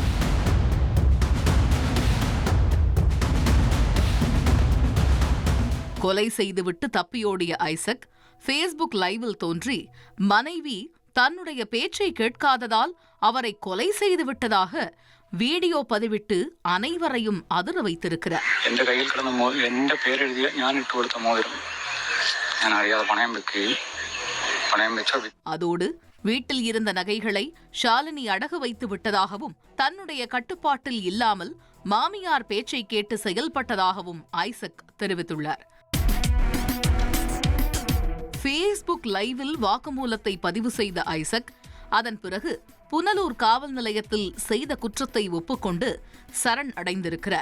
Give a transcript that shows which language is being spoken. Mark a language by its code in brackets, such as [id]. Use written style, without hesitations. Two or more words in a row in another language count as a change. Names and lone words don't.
[ta] கொலை செய்துவிட்டு தப்பியோடிய ஐசக் ஃபேஸ்புக் லைவில் தோன்றி மனைவி தன்னுடைய பேச்சை கேட்காததால் அவரை கொலை செய்து விட்டதாக வீடியோ பதிவிட்டு அனைவரையும் அதிர வைத்திருக்கிறார். [ml] എന്റെ കയ്യിൽ കിടന്ന എന്റെ പേരെഴുതിയ ഞാൻ ഇട്ട് കൊടുത്ത മോതിരം ഞാൻ അറിയാതെ പണയം വെച്ചു. [ta] அதோடு வீட்டில் இருந்த நகைகளை ஷாலினி அடகு வைத்து விட்டதாகவும் தன்னுடைய கட்டுப்பாட்டில் இல்லாமல் மாமியார் பேச்சை கேட்டு செயல்பட்டதாகவும் ஐசக் தெரிவித்துள்ளார். ஃபேஸ்புக் லைவில் வாக்குமூலத்தை பதிவு செய்த ஐசக் அதன் பிறகு புனலூர் காவல் நிலையத்தில் செய்த குற்றத்தை ஒப்புக்கொண்டு சரண் அடைந்திருக்கிறார்.